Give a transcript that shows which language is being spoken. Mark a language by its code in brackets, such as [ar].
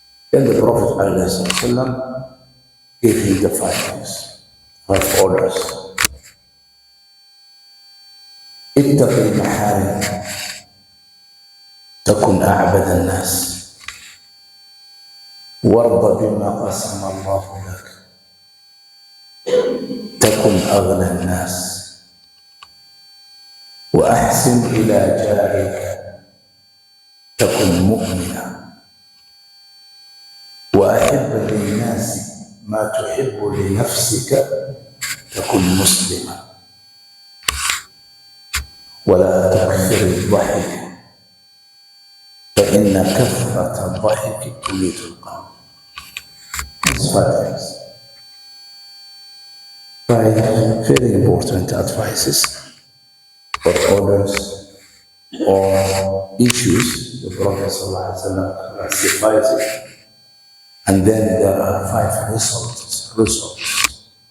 [en] Then the Prophet sallallahu alaihi wasallam gave him the 5 things, 5 orders. [ar] اتق المحارم تكن أعبد الناس وارض بما قسم الله لك تكن أغنى الناس وأحسن إلى جارك تكن مؤمنا وأحب للناس ما تحب لنفسك تكن مسلما ولا تكثر الضحك فإن كثرة الضحك تميت القلب. [en] It's 5 things. 5 very important advices or orders or issues the Prophet ﷺ classifies it. And then there are 5 results.